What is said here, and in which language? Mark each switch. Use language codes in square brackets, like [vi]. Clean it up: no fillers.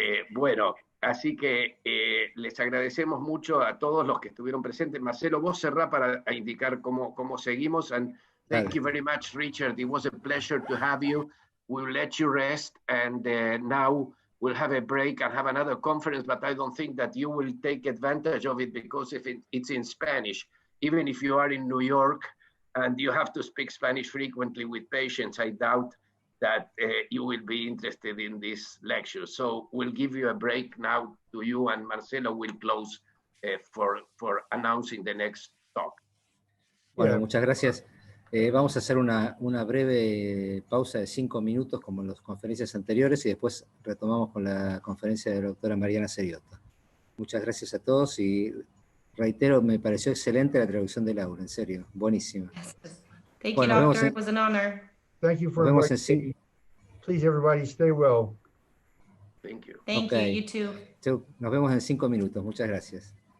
[es] Bueno, así que les agradecemos mucho a todos los que estuvieron presentes. Marcelo, vos cerrá para indicar cómo seguimos. [en] And thank you very much, Richard. It was a pleasure to have you. We'll let you rest. And now we'll have a break and have another conference, but I don't think that you will take advantage of it because it's in Spanish. Even if you are in New York and you have to speak Spanish frequently with patients, I doubt that you will be interested in this lecture. So we'll give you a break now to you, and Marcelo will close for announcing the next talk. [es] Bueno, muchas gracias. Vamos a hacer una breve pausa de 5 minutos como en las conferencias anteriores y después retomamos con la conferencia de la doctora Mariana Seriotto. Muchas gracias a todos y reitero, me pareció excelente la traducción de Laura, en serio, buenísima. [en] Thank you, doctor. It was an honor. Thank you for inviting me. Please, everybody, stay well. Thank you. Thank you, you too. [es] Nos vemos en 5 minutos. Muchas gracias.